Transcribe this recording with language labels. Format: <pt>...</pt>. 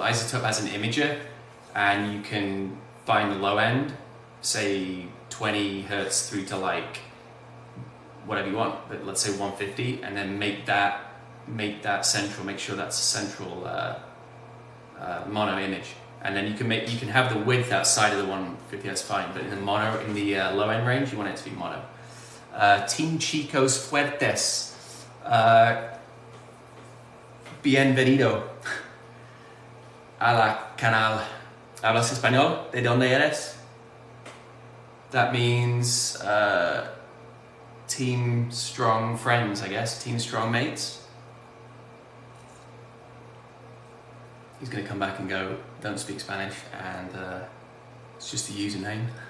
<en>iZotope has an imager, and you can find the low end, say 20 hertz through to like whatever you want, but let's say 150, and then make that central. Make sure that's a central mono image, and then you can have the width outside of the 150. That's fine, but in the low end range, you want it to be mono.</en> <es>Team Chicos Fuertes, bienvenido a la canal. ¿Hablas español? ¿De dónde eres?</es> <en>That means team strong friends, I guess. Team strong mates. He's going to come back and go, don't speak Spanish, and it's just a username.</en>